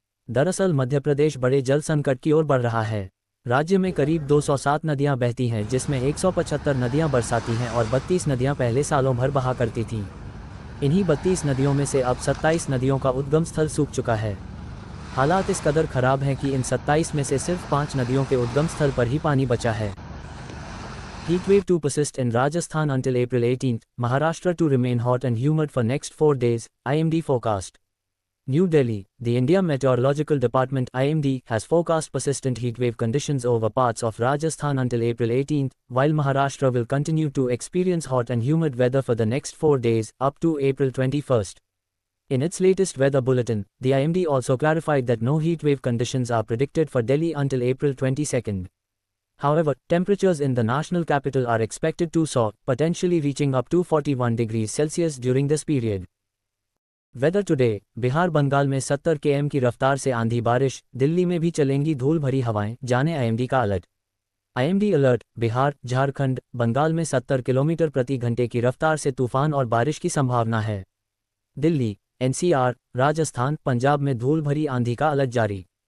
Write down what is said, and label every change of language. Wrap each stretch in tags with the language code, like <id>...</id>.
<hi>दरअसल मध्य प्रदेश बड़े जल संकट की ओर बढ़ रहा है। राज्य में करीब 207 नदियां बहती हैं, जिसमें 175 नदियां बरसाती हैं और 32 नदियां पहले सालों भर बहा करती थीं। इन्हीं 32 नदियों में से अब 27 नदियों का उद्गम स्थल सूख चुका है। हालात इस कदर खराब हैं कि इन 27 में से सिर्फ 5 नदियों के उद्गम स्थल पर ही पानी बचा है।</hi> <en>Heat wave to persist in Rajasthan until April 18th, Maharashtra to remain hot and humid for next 4 days, IMD forecast. New Delhi, the India Meteorological Department (IMD) has forecast persistent heatwave conditions over parts of Rajasthan until April 18th, while Maharashtra will continue to experience hot and humid weather for the next 4 days, up to April 21st. In its latest weather bulletin, the IMD also clarified that no heatwave conditions are predicted for Delhi until April 22nd. However, temperatures in the national capital are expected to soar, potentially reaching up to 41 degrees Celsius during this period.</en> <hi>Weather today, Bihar Bengal में 70 km की रफ्तार से आंधी बारिश, दिल्ली में भी चलेंगी धूल भरी हवाएं, जाने आईएमडी का alert. IMD alert, Bihar, Jharkhand, Bengal में 70 किलोमीटर प्रति घंटे की रफ्तार से तूफान और बारिश की संभावना है। दिल्ली, एनसीआर, राजस्थान, पंजाब में धूल भरी आंधी का अलर्ट जारी।</hi>